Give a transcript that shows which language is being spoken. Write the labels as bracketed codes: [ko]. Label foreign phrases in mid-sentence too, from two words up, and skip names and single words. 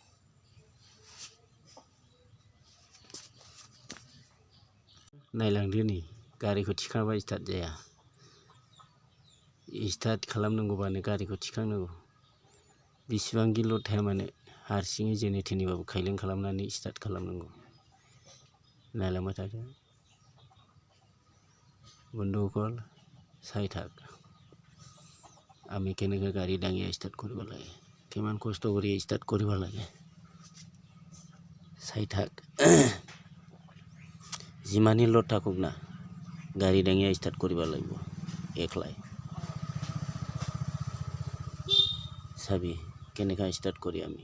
[brx] नायलांदो नै गारिखौ थिखांबा स्टार्ट जाया स्टार्ट खालामनांगौबानो गारिखौ थिखांनांगौ बेसेबां गिलद थाया मानो हारसिङै जेने थेनेबाबो खायलें खालामनानै स्टार्ट खालामनांगौ नायलांबाय थादो [as] বন্ধুসকল চাই থাক আমি কেনেকৈ গাড়ী দাঙি স্টাৰ্ট কৰিব লাগে কিমান কষ্ট কৰি স্টাৰ্ট কৰিব লাগে চাই থাক যিমানেই লোড থাকক না গাড়ী দাঙি স্টাৰ্ট কৰিব লাগিব একলাই চাবি কেনেকৈ স্টাৰ্ট কৰি আমি